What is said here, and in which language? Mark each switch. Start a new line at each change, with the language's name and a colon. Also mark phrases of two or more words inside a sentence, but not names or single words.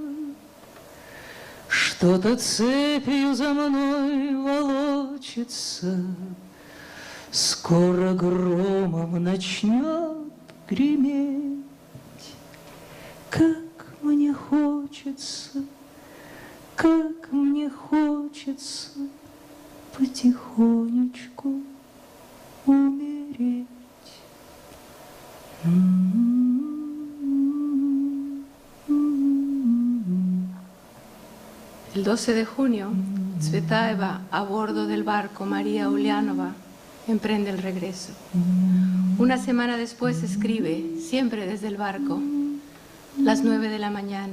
Russian: Что-то цепью за мной волочится, скоро громом начнет греметь, как мне хочется, как мне хочется потихонечку умереть.
Spanish: El 12 de junio, Tsvetaeva, a bordo del barco María Ulianova, emprende el regreso. Una semana después escribe, siempre desde el barco, las 9 de la mañana.